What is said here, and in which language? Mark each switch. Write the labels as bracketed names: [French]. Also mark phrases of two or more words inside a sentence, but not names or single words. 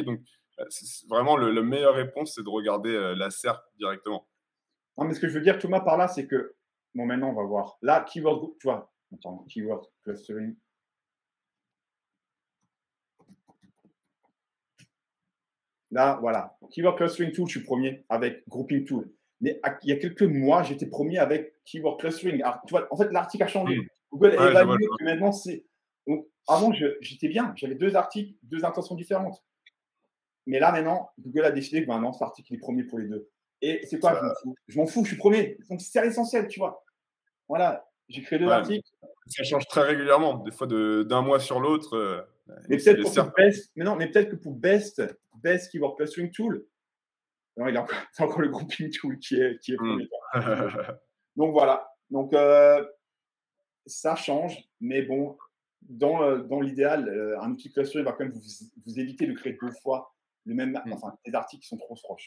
[French] Donc, c'est vraiment la meilleure réponse, c'est de regarder la SERP directement. Non, mais ce que je veux dire, Thomas, par là, c'est que, bon, maintenant, on va voir. Là, keyword, tu vois, attends, [English] keyword clustering. [French] Là, voilà. [English] Keyword clustering tool, [French] je suis premier avec [English] grouping tool. [French] Mais il y a quelques mois, j'étais premier avec [English] keyword clustering. [French] Alors, tu vois, en fait, l'article a changé. Google a évalué que maintenant, c'est. Donc, avant, j'étais bien. J'avais 2 articles, 2 intentions différentes. Mais là, maintenant, Google a décidé que maintenant, cet article est premier pour les 2. Et c'est quoi? Je m'en fous. Je m'en fous, je suis premier. Donc, c'est l'essentiel, tu vois. Voilà, j'ai créé 2 articles. Ça change très régulièrement, des fois d'un mois sur l'autre. Mais peut-être que pour [English] best keyword clustering tool, [French] non, c'est encore le [English] grouping tool [French] qui est premier. Donc voilà. Donc ça change, mais bon, dans l'idéal, un outil clustering va quand même vous éviter de créer 2 fois des articles qui sont trop proches.